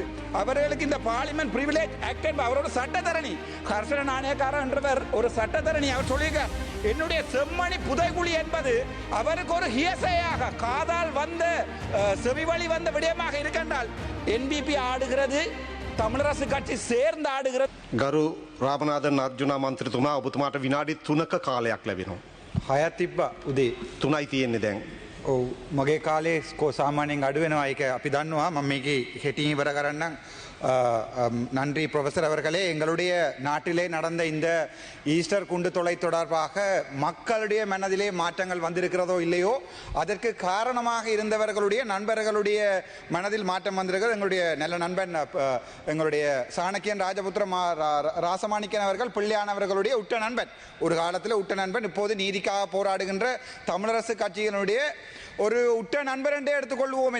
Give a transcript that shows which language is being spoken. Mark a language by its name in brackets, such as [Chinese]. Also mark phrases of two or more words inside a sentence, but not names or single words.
[Tamil] அவர்களுக்கு இந்த [English] parliament privilege act [Tamil] என்பது அவரோட சட்டத்தரணி. ஹர்ஷன நாணயக்காரர் என்றவர் ஒரு சட்டத்தரணி. அவர் சொல்லியிருக்கார், என்னுடைய செம்மணி புதைகுழி என்பது அவருக்கு ஒரு ஹியசையாக காதால் வந்த செவிவழி வந்த விடயமாக இருக்கின்றால் என்பிபி ஆடுகிறது, தமிழரசு கட்சி சேர்ந்து ஆடுகிறது. [Sinhala] ගරු රාමනාදන් අර්ජුනා මන්ත්‍රතුමා ඔබතුමාට විනාඩි 3ක කාලයක් ලැබෙනවා. 6ක් තිබ්බා උදේ. 3යි තියෙන්නේ දැන්. ඔව් මගේ කාලේ සාමාන්‍යයෙන් අඩු වෙනවා. ඒක අපි දන්නවා. මම මේකේ හෙටින් ඉවර කරන්නම්. [Tamil] நன்றி ப்ரொஃபசர் அவர்களே. எங்களுடைய நாட்டிலே நடந்த இந்த ஈஸ்டர் குண்டு தொலை தொடர்பாக மக்களுடைய மனதிலே மாற்றங்கள் வந்திருக்கிறதோ இல்லையோ, அதற்கு காரணமாக இருந்தவர்களுடைய நண்பர்களுடைய மனதில் மாற்றம் வந்திருக்கிறது. எங்களுடைய நல்ல நண்பன் எங்களுடைய சாணக்கியன் ராஜபுத்திரம் ராசமாணிக்கன் அவர்கள் பிள்ளையானவர்களுடைய உற்ற நண்பன், ஒரு காலத்தில் உற்ற நண்பன், இப்போது நீதிக்காக போராடுகின்ற தமிழரசு கட்சியினுடைய ஒரு உற்ற நண்பர் என்றே எடுத்துக்கொள்வோமே.